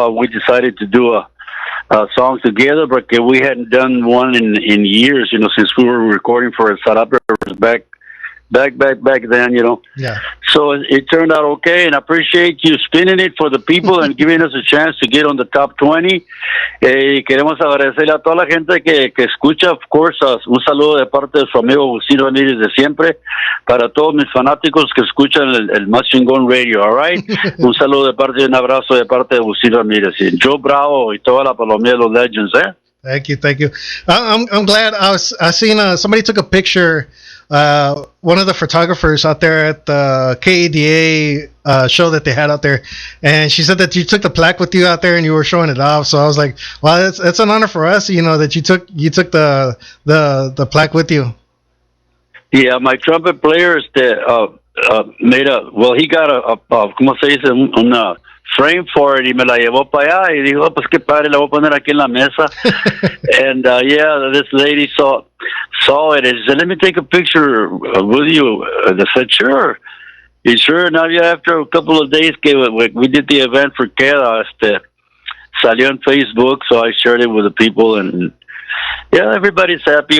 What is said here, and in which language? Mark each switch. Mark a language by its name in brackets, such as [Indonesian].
[English] We decided to do a song together, but we hadn't done one in years, since we were recording for Sarap back then, Yeah. So it turned out okay, and I appreciate you spinning it for the people and giving us a chance to get on the top 20. [Spanish] Queremos agradecerle a toda la gente que escucha, [English] of course, [Spanish] un saludo de parte de su amigo Augustin Ramirez de siempre, para todos mis fanáticos que escuchan el Mustang Radio, [English] all right? [Spanish] Un saludo de parte y un abrazo de parte de Augustin Ramirez, y Joe Bravo y toda la palomilla de los Legends, [English] Thank you. I'm glad I seen somebody took a picture. One of the photographers out there at the KADA show that they had out there, and she said that you took the plaque with you out there and you were showing it off. So I was like, "Wow, that's an honor for us, that you took the plaque with you." Yeah, my trumpet player he got a [Spanish] ¿cómo se dice? Una [English] frame for it [Spanish] y me la llevó para allá y dijo, pues qué padre, la voy a poner aquí en la mesa. [English] And this lady saw it and said, let me take a picture with you. And I said, sure. And sure enough, after a couple of days we did the event for Queda, salió on Facebook, so I shared it with the people, and everybody's happy.